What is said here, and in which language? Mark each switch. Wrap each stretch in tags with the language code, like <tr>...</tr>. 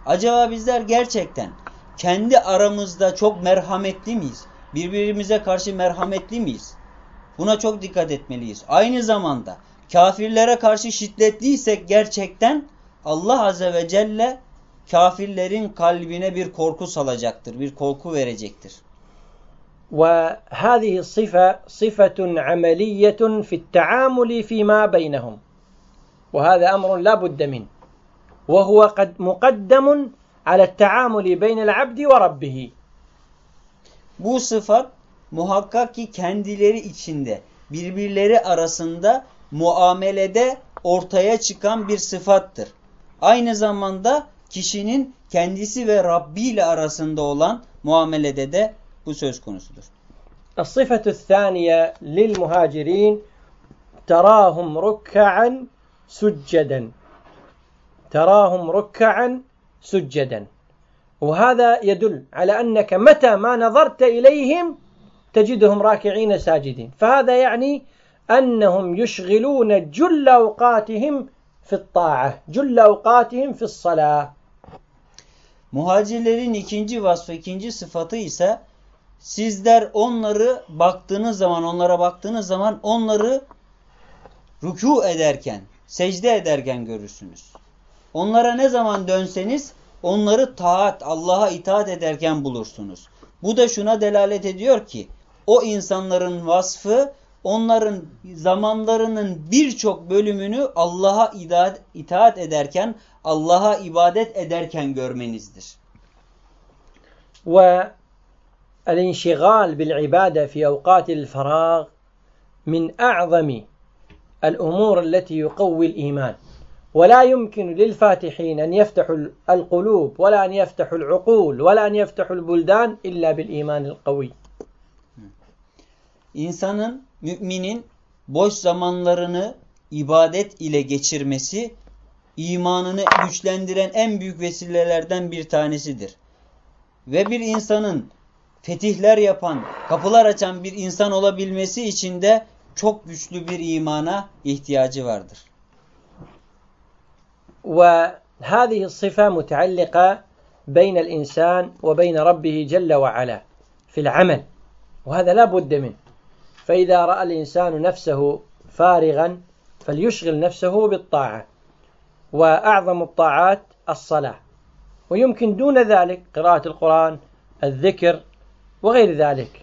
<tr>Acaba bizler gerçekten kendi aramızda çok merhametli miyiz? Birbirimize karşı merhametli miyiz? Buna çok dikkat etmeliyiz. Aynı zamanda kafirlere karşı şiddetliysek gerçekten Allah Azze ve Celle kafirlerin kalbine bir korku salacaktır, bir korku verecektir.</tr> <ar>وَهَذِهِ الصِّفَةُ صِفَةٌ عَمَلِيَّةٌ فِي التَّعَامُلِ فِي مَا بَيْنَهُمْ وهذا أمر لا بد منه وهو قد مقدم على التعامل بين العبد وربه</ar> <tr>Bu sıfat muhakkak ki kendileri içinde birbirleri arasında muamelede ortaya çıkan bir sıfattır. Aynı zamanda kişinin kendisi ve Rabbi ile arasında olan muamelede de bu söz konusudur.</tr> <ar>الصفه الثانيه للمهاجرين تراهم ركعا سجدا تراهم ركعا سجدا وهذا يدل على أنك متى ما نظرت إليهم تجدهم راكعين ساجدين فهذا يعني أنهم يشغلون جل أوقاتهم في الطاعة جل أوقاتهم في الصلاة</ar> <tr>Muhacirlerin ikinci vasfı, ikinci sıfatı ise sizler onları baktığınız zaman, onlara baktığınız zaman onları rükû ederken, secde ederken görürsünüz. Onlara ne zaman dönseniz onları taat, Allah'a itaat ederken bulursunuz. Bu da şuna delalet ediyor ki o insanların vasfı onların zamanlarının birçok bölümünü Allah'a itaat ederken, Allah'a ibadet ederken görmenizdir.</tr> <ar>Ve el-inşigal bil-ibade fi avkati'l-ferag min a'zami الأمور التي يقوي الإيمان ولا يمكن للفاتحين أن يفتحوا القلوب ولا أن يفتحوا العقول ولا أن يفتحوا البلدان إلا بالإيمان القوي.</ar> <tr>İnsanın, müminin boş zamanlarını ibadet ile geçirmesi imanını güçlendiren en büyük vesilelerden bir tanesidir. Ve bir insanın fetihler yapan, kapılar açan bir insan olabilmesi için de çok güçlü bir imana ihtiyacı vardır.</tr> <ar>Ve hâzihi sıfâ mutallika beynel insan ve beyne rabbihi celle ve alâ fil amel. Ve hâzâ lâ budde min. فإذا رأى الإنسان نفسه فارغا فليشغل نفسه بالطاعة وأعظم الطاعات الصلاة ويمكن دون ذلك قراءة القرآن الذكر وغير ذلك.</ar>